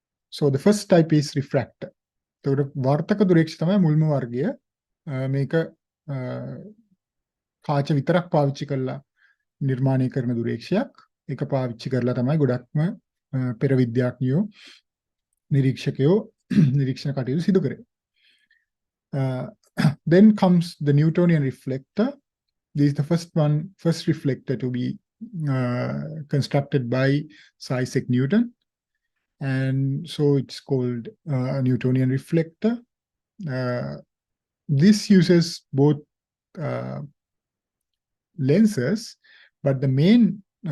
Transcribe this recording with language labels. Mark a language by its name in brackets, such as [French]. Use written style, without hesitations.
[English] So the first type is refractor. [Sinhala] So වර්තක දුරේක්ෂ තමයි මුල්ම වර්ගය. මේක කාච විතරක් පාවිච්චි කරලා නිර්මාණය කරන දුරේක්ෂයක්. ඒක පාවිච්චි කරලා තමයි ගොඩක්ම පෙර විද්‍යාඥයෝ නිරීක්ෂකයෝ නිරීක්ෂණ කටයුතු සිදු කරේ. [English] Then comes the Newtonian reflector. This is the first reflector to be constructed by Sir Isaac Newton. And so it's called a Newtonian reflector. This uses both lenses, but the main